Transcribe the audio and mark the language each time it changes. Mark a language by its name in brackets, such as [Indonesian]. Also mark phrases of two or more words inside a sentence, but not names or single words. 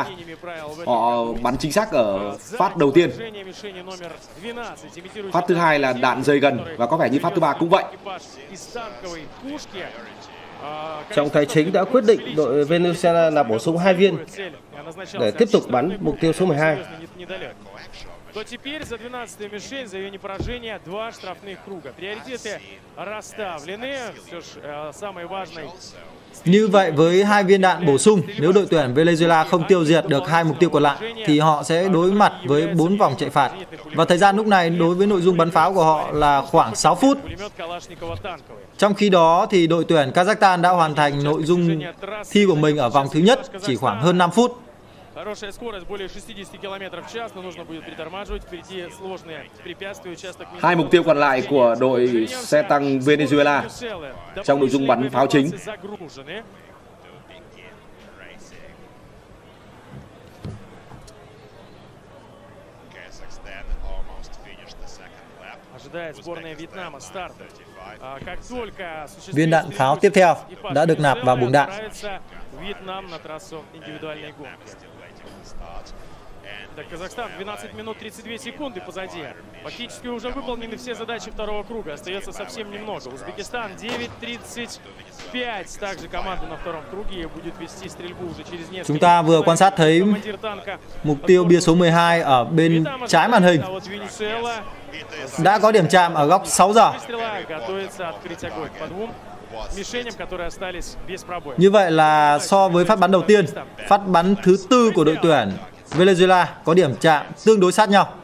[Vietnamese] Họ bắn chính xác ở phát đầu tiên. Phát thứ hai là đạn rơi gần và có vẻ như phát thứ 3 cũng vậy. Trọng tài chính đã quyết định đội Venezuela là bổ sung 2 viên để tiếp tục bắn mục tiêu số 12. [Russian] То теперь за 12-ю мишень, за ее непоражение, 2 штрафных круга. Приоритеты расставлены. Все ж самое важное. [Vietnamese] Như vậy với 2 viên đạn bổ sung, nếu đội tuyển Venezuela không tiêu diệt được 2 mục tiêu còn lại thì họ sẽ đối mặt với 4 vòng chạy phạt. Và thời gian lúc này đối với nội dung bắn pháo của họ là khoảng 6 phút. Trong khi đó thì đội tuyển Kazakhstan đã hoàn thành nội dung thi của mình ở vòng thứ nhất chỉ khoảng hơn 5 phút. [Russian] Хорошая скорость, более 60 км/ч, но нужно будет притормаживать, впереди сложные препятствия, участок. [Vietnamese] 2 mục tiêu còn lại của đội xe tăng Venezuela trong nội dung bắn pháo chính. Viên đạn pháo tiếp theo đã được nạp vào buồng đạn. [Russian] Казахстан 12 минут 32 секунды позади. Фактически уже выполнены все задачи второго круга. Остается совсем немного. Узбекистан 9:35. Также команда на втором круге будет вести стрельбу уже через несколько. [Vietnamese] Chúng ta vừa quan sát thấy mục tiêu bia số 12 ở bên trái màn hình đã có điểm chạm ở góc 6 giờ. Như vậy là so với phát bắn đầu tiên, phát bắn thứ 4 của đội tuyển Venezuela có điểm chạm tương đối sát nhau.